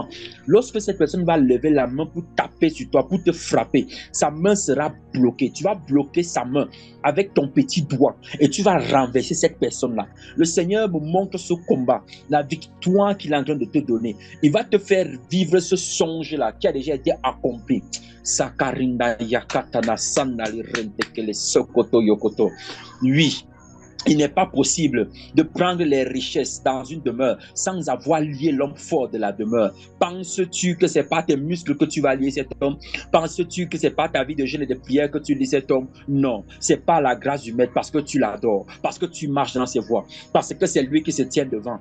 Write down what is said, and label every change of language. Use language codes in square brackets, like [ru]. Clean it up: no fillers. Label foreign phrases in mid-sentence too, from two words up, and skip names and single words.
[fr] Lorsque cette personne va lever la main pour taper sur toi, pour te frapper, sa main sera bloquée. Tu vas bloquer sa main avec ton petit doigt et tu vas renverser cette personne-là. Le Seigneur me montre ce combat, la victoire qu'il est en train de te donner. Il va te faire vivre ce songe-là qui a déjà été accompli. Sakarinda yakatana sandali rentekele sokoto yokoto. Oui. Il n'est pas possible de prendre les richesses dans une demeure sans avoir lié l'homme fort de la demeure. Penses-tu que ce n'est pas tes muscles que tu vas lier cet homme? Penses-tu que ce n'est pas ta vie de jeûne et de prière que tu lies cet homme? Non, ce n'est pas la grâce du maître parce que tu l'adores, parce que tu marches dans ses voies, parce que c'est lui qui se tient devant.